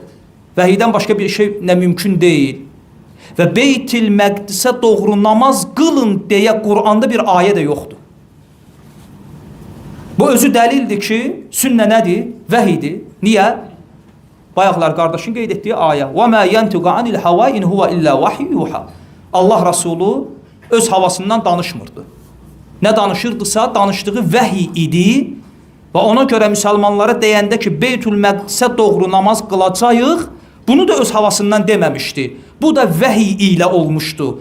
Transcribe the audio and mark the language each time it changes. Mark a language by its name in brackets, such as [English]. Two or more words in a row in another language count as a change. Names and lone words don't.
[Azerbaijani] Vəhiydən başqa bir şey nə mümkün deyil. Və Beytül Məqdisə doğru namaz qılın deyə Quranda bir ayə də yoxdur. Bu özü dəlildir ki, sünnə nədir? Vəhidir. Niyə? Bayaqlar qardaşın qeyd etdiyi ayə. [Arabic] وَمَا يَنْتُقَ عَنِ الْحَوَا إِنْ هُوَ إِلَّا وَحْيُ يُوحَى. [Azerbaijani] Allah Rasulü öz havasından danışmırdı. Nə danışırdısa danışdığı vəhiy idi və ona görə müsəlmanlara deyəndə ki, Beytül Məqdisə doğru namaz qılacağıq, bunu da öz havasından deməmişdi. Bu da vəhiy ilə olmuşdu.